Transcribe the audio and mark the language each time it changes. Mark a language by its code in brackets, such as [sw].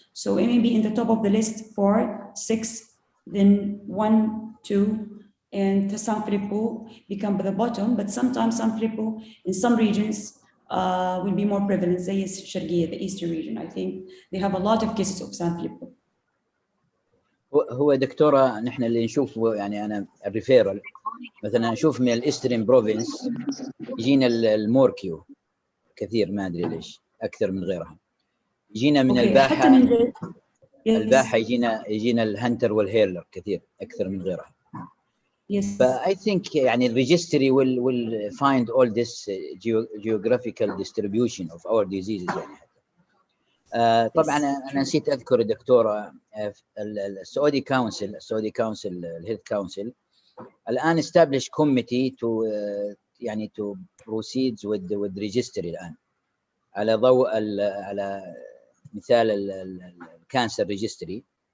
[en] So it may be in the top of the list 4, 6, then 1, 2, and Sanfilippo become the bottom, but sometimes Sanfilippo in some regions will be more prevalent, [ar] زي الشرقية, [en] the eastern region. I think they have a lot of cases of Sanfilippo. [ar] هو دكتورة نحن اللي نشوفه يعني أنا الريفيرال مثلا نشوف من الإسترين بروفينس يجينا الموركيو كثير ما أدري ليش أكثر من غيرها. يجينا من الباحة الباحة يجينا الهنتر والهيرلر كثير أكثر من غيرها. [en] Yes. But I think [ar] يعني الريجستري [en] will find all this geographical distribution of our diseases [ar] يعني حتى. طبعا أنا نسيت أذكر دكتورة السعودي كونسل الهيلث كونسل الآن [en] establish committee to proceed with registry [ar] الآن على ضوء على مثال الكانسر ريجستري.